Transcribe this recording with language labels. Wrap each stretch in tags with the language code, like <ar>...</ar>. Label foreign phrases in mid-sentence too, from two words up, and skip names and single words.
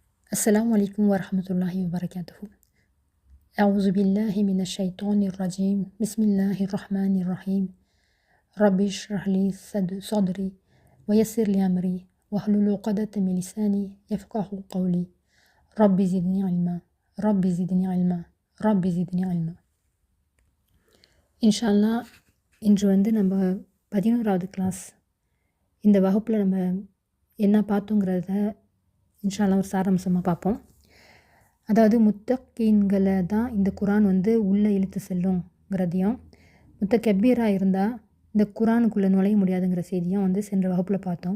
<ar>السلام عليكم ورحمة الله وبركاته. أعوذ بالله من الشيطان الرجيم. بسم الله الرحمن الرحيم. رب اشرح لي صدري ويسر لي أمري واحلل عقدة من لساني يفقه قولي. رب زدني علما رب زدني علما رب زدني علما. إن شاء الله</ar> <ta>இன்று நம்ம 11வது கிளாஸ் இந்த வகுப்பில் நம்ம என்ன பார்த்தோங்கிறத</ta> <ar>إن شاء الله</ar> <ta>ஒரு சாராம்சமாக பார்ப்போம். அதாவது முத்தகீன்களை தான் இந்த குரான் உள்ளே இழுத்து செல்லுங்கிறதையும், முத்தகப்பீராக இருந்தால் இந்த குரானுக்குள்ளே நுழைய முடியாதுங்கிற செய்தியும் சென்ற வகுப்பில் பார்த்தோம்.</ta>